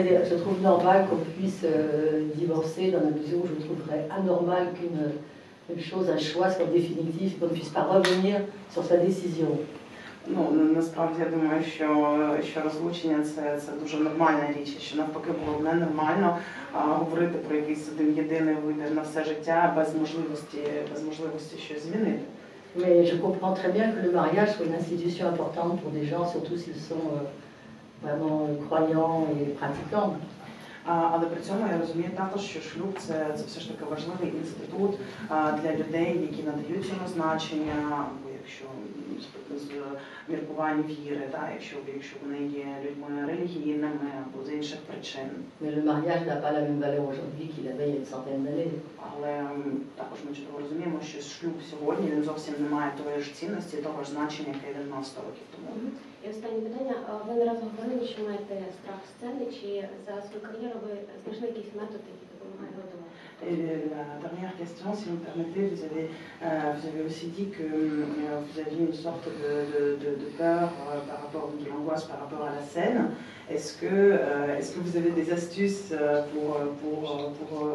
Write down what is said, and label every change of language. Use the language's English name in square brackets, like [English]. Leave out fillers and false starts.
[French] Je trouve normal qu'on puisse divorcer dans la mesure où je trouverais anormal qu'une chose, un choix soit définitif, qu'on ne puisse pas revenir sur sa décision. [Ukrainian] Ну, насправді я думаю, що розлучення це дуже нормальна річ, що навпаки було б ненормально говорити про якийсь один єдиний вибір на все життя без можливості щось змінити. [French] Mais je comprends très bien que le mariage soit une institution importante pour des gens, surtout s'ils sont vraiment croyants et pratiquants. [Ukrainian] Але при цьому я розумію також, що шлюб це все ж таки важливий інститут для людей, які надають цьому значення, або якщо з міркувань віри, якщо вони є людьми релігійними або з інших причин. [French] Mais le mariage n'a pas la même valeur aujourd'hui qu'il avait il y a une centaine d'années. [Ukrainian] Але також ми чудово розуміємо, що шлюб сьогодні він зовсім не має тої ж цінності, того ж значення, яке він мав 100 років тому. І останнє питання. Ви не раз говорили, що маєте страх сцени, чи за свою кар'єру ви знайшли якийсь метод, який допомагає готувати? [French] Et la dernière question, si vous me permettez, vous avez aussi dit que vous aviez une sorte de peur par rapport, de l'angoisse par rapport à la scène. Est-ce que vous avez des astuces pour